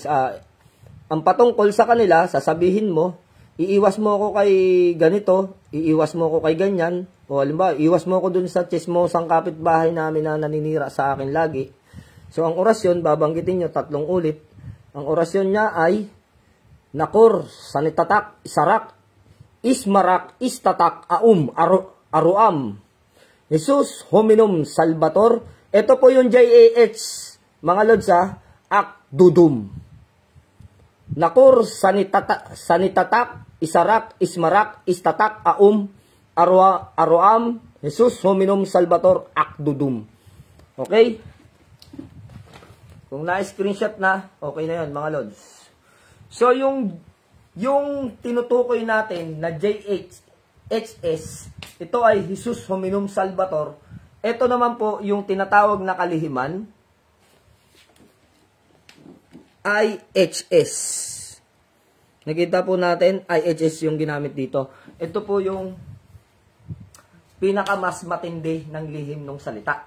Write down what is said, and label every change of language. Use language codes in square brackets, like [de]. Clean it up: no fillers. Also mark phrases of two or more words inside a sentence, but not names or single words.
[tl] Ang patungkol sa kanila, sasabihin mo, iiwas mo ako kay ganito, iiwas mo ako kay ganyan, o halimbawa, iiwas mo ako dun sa chismosang kapitbahay namin na naninira sa akin lagi. So, ang orasyon, babanggitin nyo 3 ulit. Ang orasyon niya ay, [la] nakor, sanitatak, isarak, ismarak, istatak, aruam, Jesus, hominum, salvator. [tl] Ito po yung JAH, mga lods ha, [la] akdudum. Nakor, sanitatak, isarak, ismarak, istatak, aruam, Jesus, hominum, salvator, akdudum. [tl] Okay? Kung na-screenshot na, okay na yun, mga lods. So, yung tinutukoy natin na JHS, ito ay [la] Jesus hominum salvator. [tl] Ito naman po yung tinatawag na kalihiman, IHS. Nakita po natin, IHS yung ginamit dito. Ito po yung pinakamas matindi ng lihim ng salita.